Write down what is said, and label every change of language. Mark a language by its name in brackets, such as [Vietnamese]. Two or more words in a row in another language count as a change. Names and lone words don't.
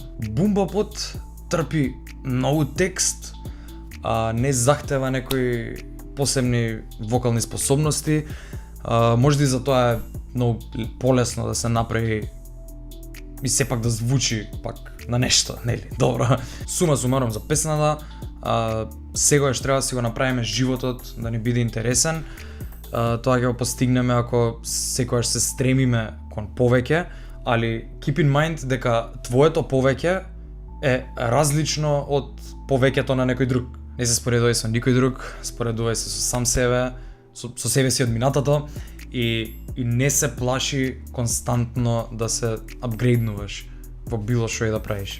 [Macedonian] Бумбапот трпи многу текст, не захтева некои посебни вокални способности, можда и затоа е многу полесно да се направи и сепак да звучи пак на нешто, нели? Добро. Сума сумаром за песната, сегојаш треба да си го направиме животот да ни биде интересен. Тоа ќе го постигнеме ако секојаш се стремиме кон повеќе, али [English] keep in mind [Macedonian] дека твоето повеќе е различно од повеќето на некој друг. Не се споредувај со никој друг, споредувај се со сам себе, со себе си од минатото и не се плаши константно да се апгрейднуваш во било што и да правиш.